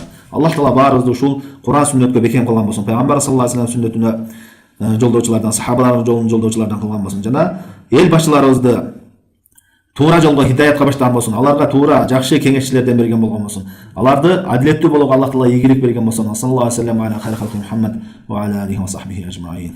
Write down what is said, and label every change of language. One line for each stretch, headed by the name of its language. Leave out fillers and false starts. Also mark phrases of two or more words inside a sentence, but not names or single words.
Kyrgyz: Аллах Таала баарыбызды ушул Куран сүннөткө бекем кылган болсун. Пайгамбар
Arabic: صلى الله عليه وسلم
Kyrgyz: сүннөтүнө жолдоочулардан, сахабалардын жолун жолдоочулардан кылган болсун. Жана эл башчыларыбызды туура жолго хидаятка баштаган болсун. Аларга туура жакшы кеңешчилерден берген болгон болсун. Аларды адилеттүү болгонго Аллах Таала ийгилик берген болсун.
Arabic: صلى الله عليه وسلم على خير خلق محمد وعلى آله وصحبه أجمعين.